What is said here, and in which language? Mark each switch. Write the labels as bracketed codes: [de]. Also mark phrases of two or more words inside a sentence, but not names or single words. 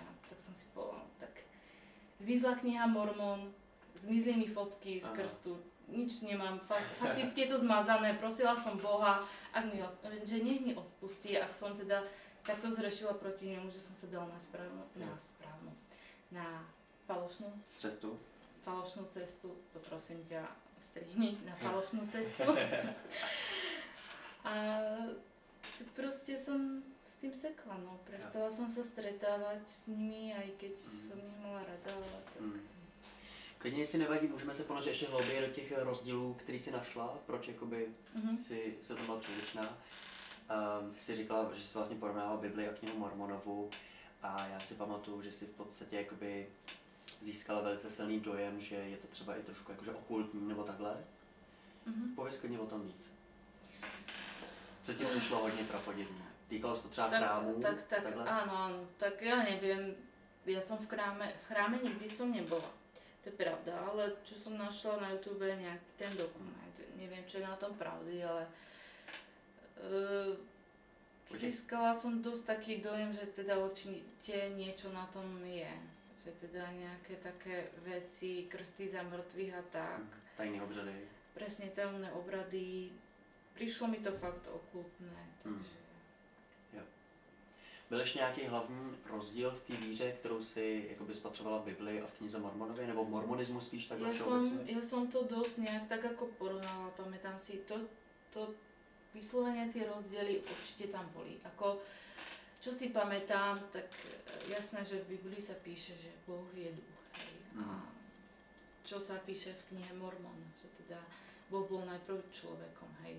[sk] Tak som si povedala, tak zmizla kniha Mormon, zmizli mi fotky z krstu, nič nemám, fakticky je to zmazané, prosila som Boha, že nech mi odpustí, ak som teda takto zrešila proti nemu, že som sa dala na falošnú cestu, to prosím ťa strihni, na falošnú cestu. A proste som s tým sekla, no. Prestala som sa stretávať s nimi, aj keď som ich mala rada, ale tak... [cs] Klidně, jestli nevadí, můžeme se ponořit ještě hlouběji do těch rozdílů, který jsi našla, proč jakoby si se to byla přílišná. Jsi říkala, že jsi vlastně porovnala Bibli a knihu Mormonovu a já si pamatuju, že jsi v podstatě jakoby získala velice silný dojem, že je to třeba i trošku jakože okultní nebo takhle. Pověz klidně o tom víc. Co ti přišlo hodně prapodivné? Týkalo se to třeba chrámů? [sk] Tak áno, tak ja neviem, ja som v chráme nikdy som nebola. To je pravda, ale čo som našla na YouTube nejaký ten dokument, neviem čo je na tom pravdy, ale získala som dosť taký dojem, že teda určite niečo na tom je. Že teda nejaké také veci, krsty za mŕtvych a tak. [cs] Tajné obřady. [sk] presne tajomné obrady. Prišlo mi to fakt okultné, takže... [cs] Jo. Byl ještě nějaký hlavní rozdíl v té víře, kterou si jakoby spatřovala v Biblii a v knize Mormonově, nebo v mormonismu spíš takhle všeobecně? [sk] Ja som to dosť nejak tak ako porovnala, pamätám si to vyslovene tie rozdiely určite tam boli. Ako, čo si pamätám, tak jasné, že v Biblii sa píše, že Boh je duch. Hej. A čo sa píše v knihe Mormon, že teda Boh bol najprv človekom, hej.